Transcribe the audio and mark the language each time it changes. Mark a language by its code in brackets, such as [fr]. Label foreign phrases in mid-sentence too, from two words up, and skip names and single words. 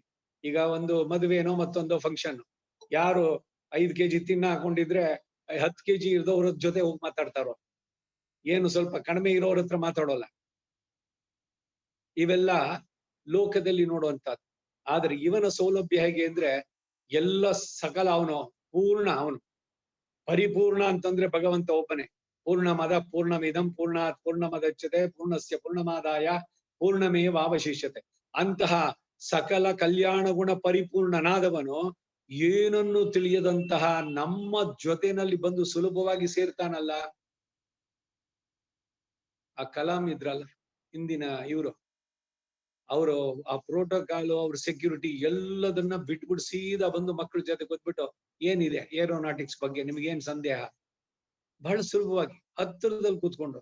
[kn] ಈಗ ಒಂದು ಮದುವೆನೋ ಮತ್ತೊಂದು ಫಂಕ್ಷನ್, ಯಾರು 5 kg ತಿನ್ನ ಹಾಕೊಂಡಿದ್ರೆ 10 kg ಇರೋರ ಜೊತೆ ಹೋಗಿ ಮಾತಾಡ್ತಾರೋ, ಏನು ಸ್ವಲ್ಪ ಕಡಿಮೆ ಇರೋರ ಹತ್ರ ಮಾತಾಡೋಲ್ಲ. ಇವೆಲ್ಲ ಲೋಕದಲ್ಲಿ ನೋಡುವಂತಹದ್ದು. ಆದ್ರೆ ಇವನ ಸೌಲಭ್ಯ ಹೇಗೆ ಅಂದ್ರೆ ಎಲ್ಲ ಸಕಲ ಅವನು ಪೂರ್ಣ, ಅವನು ಪರಿಪೂರ್ಣ ಅಂತಂದ್ರೆ ಭಗವಂತ ಒಬ್ಬನೇ. [sa] ಪೂರ್ಣಮದ ಪೂರ್ಣಮಿದಂ ಪೂರ್ಣಾತ್ ಪೂರ್ಣಮದಚ್ಯತೆ ಪೂರ್ಣಸ್ಯ ಪೂರ್ಣಮಾದಾಯ ಪೂರ್ಣಮೇವಾವಶಿಷ್ಯತೆ. [kn] ಅಂತಹ ಸಕಲ ಕಲ್ಯಾಣ ಗುಣ ಪರಿಪೂರ್ಣನಾದವನು ಏನನ್ನು ತಿಳಿಯದಂತಹ ನಮ್ಮ ಜೊತೆನಲ್ಲಿ ಬಂದು ಸುಲಭವಾಗಿ ಸೇರ್ತಾನಲ್ಲ. ಆ ಕಲಾಂ ಇದ್ರಲ್ಲ ಹಿಂದಿನ ಇವರು, ಅವರು ಆ ಪ್ರೋಟೋಕಾಲ್, ಅವ್ರ ಸೆಕ್ಯೂರಿಟಿ ಎಲ್ಲದನ್ನ ಬಿಟ್ಬಿಟ್ಟು ಸೀದಾ ಬಂದು ಮಕ್ಕಳ ಜೊತೆ ಗೊತ್ಬಿಟ್ಟು ಏನಿದೆ ಏರೋನಾಟಿಕ್ಸ್ ಬಗ್ಗೆ ನಿಮ್ಗೇನ್ ಸಂದೇಹ, ಬಹಳ ಸುಲಭವಾಗಿ ಹತ್ತಿರದಲ್ಲಿ ಕೂತ್ಕೊಂಡು.